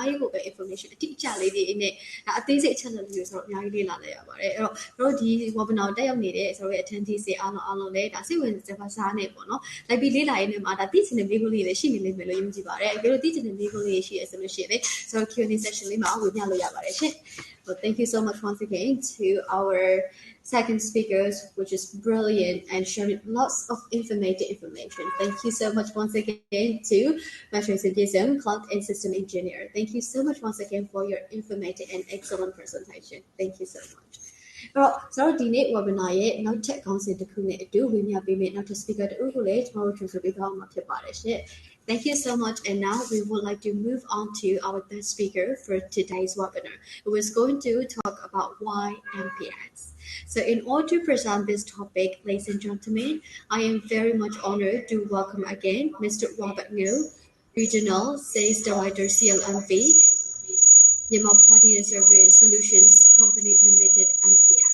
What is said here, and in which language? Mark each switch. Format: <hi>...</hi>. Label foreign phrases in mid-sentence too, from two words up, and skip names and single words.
<my>ကြီးကိုပဲ information အတိအကျလေးတွေနဲ့ဒါအသေးစိတ်အချက်အလက်တွေဆိုတော့အများကြီးလေ့လာလိုက်ရပါတယ်အဲ့တော့ကျွန်တော်တို့ဒီ webinar တက်ရောက်နေတဲ့ကျွန်တော်ရဲ့ attendees တွေအားလုံးလည်းဒါစိတ်ဝင်စားနေပေါ့နော်လိုက်ပြီးလေ့လာရင်းနဲ့မှာဒါသိချင်တဲ့မိကုလေးတွေရှိနေလိမ့်မယ်လို့ယုံကြည်ပါတယ်အဲ့လိုသိချင်တဲ့မိကုလေးတွေရှိရဆိုလို့ရှိရင်လည်းကျွန်တော်</my> <en>Q&A session</en> <my>လေးမှာဝင်ပြလို့ရပါတယ်ရှင်</my> <en>Well, thank you so much once again to our second speakers, which is brilliant and sharing lots of information. Thank you so much once again to Master Cloud and System Engineer. Thank you so much once again for your informative and excellent presentation. Thank you so much.</en> <my>အဲ့တော့ကျွန်တော်ဒီနေ့ webinar ရဲ့နောက်ထပ်ခေါင်းစဉ်တစ်ခုနဲ့အတူဝင်ပြပေးမယ့်နောက်ထပ် speaker တူကိုလည်းကျွန်တော်တို့ introduce ပေးသွားမှာဖြစ်ပါတယ်ရှင်</my> <en>Thank you so much and now we would like to move on to our third speaker for today's webinar who is going to talk about why MPX. So in order to present this topic, ladies and gentlemen, I am very much honored to welcome again Mr. Robert New, Regional Sales Director CLMV, Yamaha Platinum Service Solutions Company Limited MPX.</en>